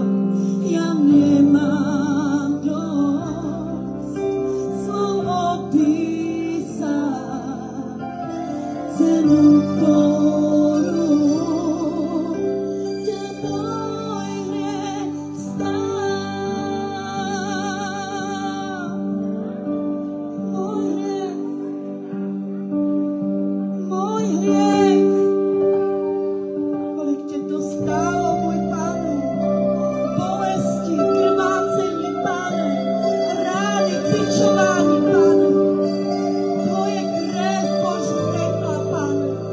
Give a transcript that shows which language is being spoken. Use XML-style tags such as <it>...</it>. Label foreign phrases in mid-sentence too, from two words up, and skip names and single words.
<sk>Ja nemám dosť slov opísať cenu, ktorú ťa môj hriech stál. Môj hriech,</sk> <cs>kolik Tě to stálo, môj Pane. Bolesti, krvácení, Pane. Rány, bičování, Pane. Tvoje krev Boží tekla, Pane.</cs>